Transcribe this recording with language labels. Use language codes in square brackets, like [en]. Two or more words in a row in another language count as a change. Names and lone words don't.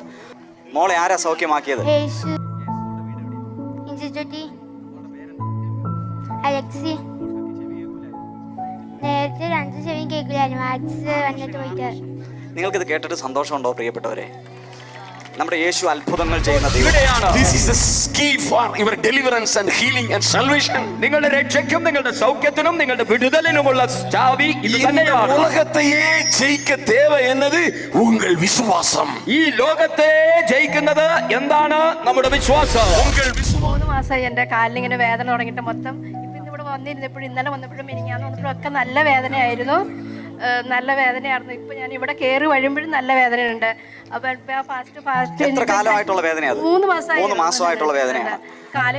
[ml] മോളെ ആരാ സൗഖ്യമാക്കിയത്? അലക്സി. നേരത്തെ 2 ചെവിയും കേൾക്കില്ലായിരുന്നു. വാക്സ് വന്നിട്ട് പോയിട്ട്. നിങ്ങൾക്കിത് കേട്ടിട്ട് സന്തോഷമുണ്ടോ പ്രിയപ്പെട്ടവരെ? നമ്മുടെ യേശു അത്ഭുതങ്ങൾ ചെയ്യുന്ന [en] This is the key for your deliverance and healing and salvation. [ml] നിങ്ങളുടെ രക്ഷയ്ക്കും നിങ്ങളുടെ സൗഖ്യത്തിനും നിങ്ങളുടെ വിടുതലിനുമുള്ള ചാവി ഇത് തന്നെയാണ്. [ta] உலகத்தையே ஜெயிக்க தேவை என்னது உங்கள் விசுவாசம். [ml] ഈ ലോകത്തെ ജയിക്കുന്നത് എന്താണ്? നമ്മുടെ വിശ്വാസം. [ta] உங்கள் விசுவாசம் [ml] മാസമായി എൻ്റെ കാലിലിങ്ങനെ വേദന തുടങ്ങിയിട്ട് മൊത്തം. ഇപ്പം ഇന്നിവിടെ വന്നിരുന്നപ്പോഴും ഇന്നലെ വന്നപ്പോഴും മിനിങ്ങാന്ന് വന്നപ്പോഴും ഒക്കെ നല്ല വേദനയായിരുന്നു. നല്ല വേദനയായിരുന്നു. ഇപ്പം ഞാൻ ഇവിടെ കയറി വരുമ്പോഴും നല്ല വേദനയുണ്ട്. അപ്പം എത്ര കാലമായിട്ടുള്ള വേദനയാണ്? 3 മാസമായിട്ടുള്ള വേദനയാണ്. കാല്